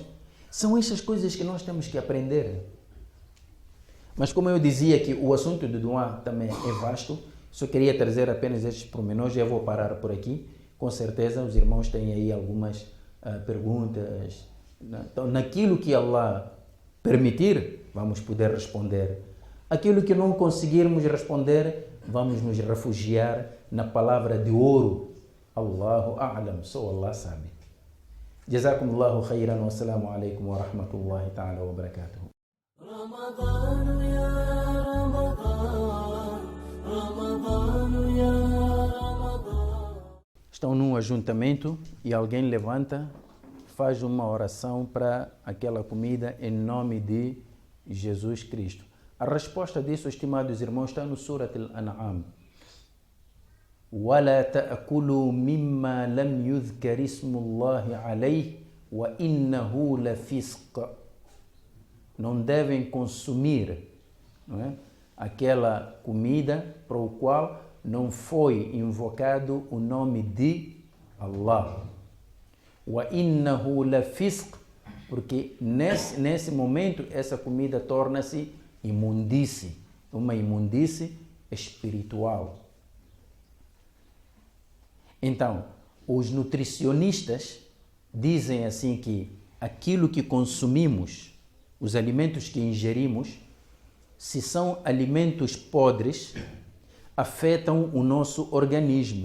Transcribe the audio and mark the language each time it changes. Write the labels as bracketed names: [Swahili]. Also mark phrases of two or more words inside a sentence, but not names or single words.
[Portuguese] São essas coisas que nós temos que aprender. Mas como eu dizia que o assunto do duá também é vasto, só queria trazer apenas estes pormenores e eu vou parar por aqui. Com certeza os irmãos têm aí algumas perguntas. Então, naquilo que Allah permitir, vamos poder responder. Aquilo que não conseguirmos responder, vamos nos refugiar na palavra de ouro. [Arabic] الله أعلم, [Portuguese] só Allah sabe. [Arabic] جزاكم الله خيرا والسلام عليكم ورحمة الله تعالى وبركاته. رمضان يا رمضان، رمضان يا رمضان. [Portuguese] Estão num ajuntamento e alguém levanta, faz uma oração para aquela comida em nome de Jesus Cristo. A resposta disso, estimados irmãos, está no Surat Al-An'am. [Arabic] وَلَا تَأْكُلُوا مِمَّا لَمْ يُذْكَرِ اسْمُ اللَّهِ عَلَيْهِ وَإِنَّهُ لَفِسْقٌ. [Portuguese] Não devem consumir, não é? Aquela comida para o qual não foi invocado o nome de Allah. [Arabic] وَإِنَّهُ لَفِسْقٌ. [Portuguese] Porque nesse momento essa comida torna-se imundície, uma imundície espiritual. Então, os nutricionistas dizem assim que aquilo que consumimos, os alimentos que ingerimos, se são alimentos podres, afetam o nosso organismo.